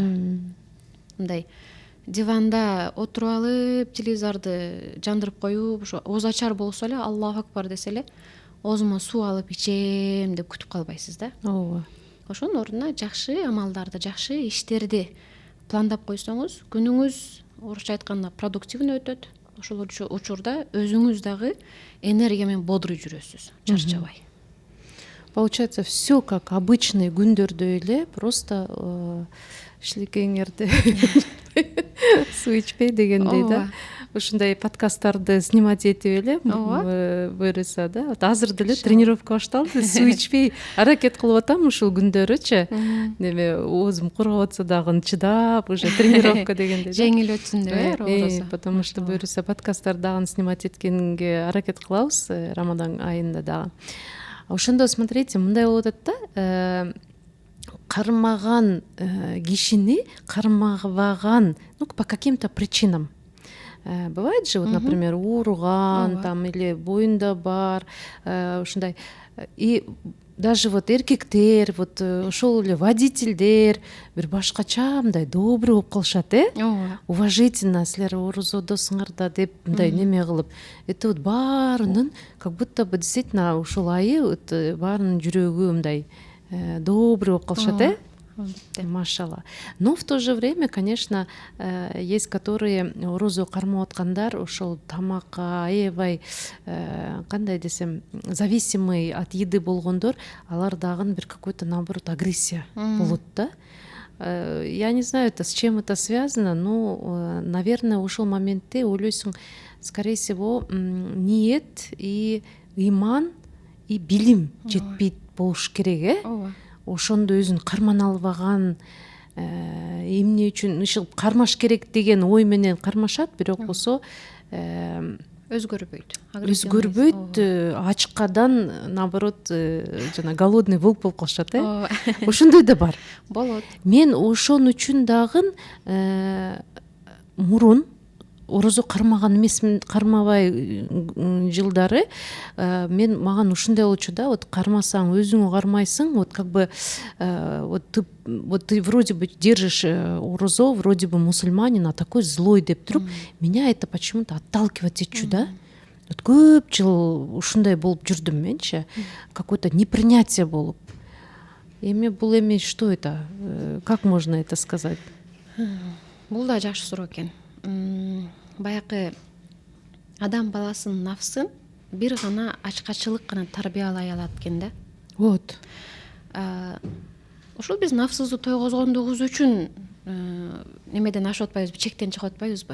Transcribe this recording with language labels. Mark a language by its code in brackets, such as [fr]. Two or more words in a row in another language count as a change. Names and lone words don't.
[ky] Мындай диванда отуруп алып, телевизорду жандырып коюп, ошо ооз ачар болсо эле Аллаху акбар десе эле, оозума суу алып ичем деп күтүп калбайсыз да. Ооба. Ошонун ордуна жакшы амалдарды, жакшы иштерди пландап койсоңуз, күнүңүз орусча айтканда продуктивный өтөт. Ошол учурда өзүңүз дагы энергия менен бодрый жүрөсүз, чарчабай. [ru] Получается, все как обычный [ky] күндөрдө эле, просто шилекеңерди суу ичпей дегендей да. Ушундай подкасттарды снимать этип эле буюрса да. Азыр деле тренировка башталды, суу ичпей аракет кылып атам ушул күндөрүчү. Неме оозум кургап атса дагы чыдап уже тренировка дегендей. Жеңил өтсүн деп, [ru] потому что [ky] буюрса подкасттарды дагы снимать эткенге аракет кылабыз Рамадан айында дагы. Ошондо смотрите, мындай болуп атат да, кармаган кишини кармабаган, [ru] по каким-то причинам. Бывает же, вот, например, [ky] ооруган там [ru] или [ky] боюнда бар, ушундай. [ru] И даже вот [ky] эркектер, вот ошол эле водительдер бир башкача мындай добрый болуп калышат, уважительно силер орозодосуңар да деп мындай неме кылып. [ru] Это вот [ky] баарынын [ru] как будто бы действительно [ky] ушул айы вот баарынын жүрөгү мындай добрый болуп калышат, Машалла. [ru] Но в то же время, конечно, есть которые [ky] орозо кармап аткандар, ошол тамакка аябай кандай десем, [ru] зависимый от еды [ky] болгондор, алар дагы бир [ru] какой-то наоборот агрессия [ky] болот да. [ru] Я не знаю, это с чем это связано, но, наверное, [ky] ошол моментте ойлойсуң, [ru] скорее всего, [ky] ниет и иман и билим жетпейт болуш керек, ошондо өзүн кармана албаган, эмне үчүн ишыл кармаш керек деген ой менен кармашат, бирок болсо өзгөрбөйт, ачкадан наоборот жана [ru] голодный волк [ky] болуп калышат, ошондой да бар. Болот. Мен ошон үчүн дагы мурун орозо кармаган эмесмин, кармабай жылдары мен маган ушундай болчу да, вот кармасаң өзүңө кармайсың, [ru] вот как бы вот ты вроде бы держишь орозо, вроде бы мусульманин, а такой злой [ky] деп туруп, [ru] меня это почему-то отталкивать [ky] этчү да. Вот көп жыл ушундай болуп жүрдүм менчи, [ru] какое-то непринятие болуп. [ky] Эми бул эми [ru] что это? Как можно это сказать? [ky] Бул да жакшы суроо экен. Баягы адам баласынын нафсын бир гана ачкачылык гана тарбиялай алат экен да. Вот. Ошол биз нафсыбызды тойгозгондугубуз үчүн немеден ашып атпайбызбы, чектен чыгып атпайбызбы?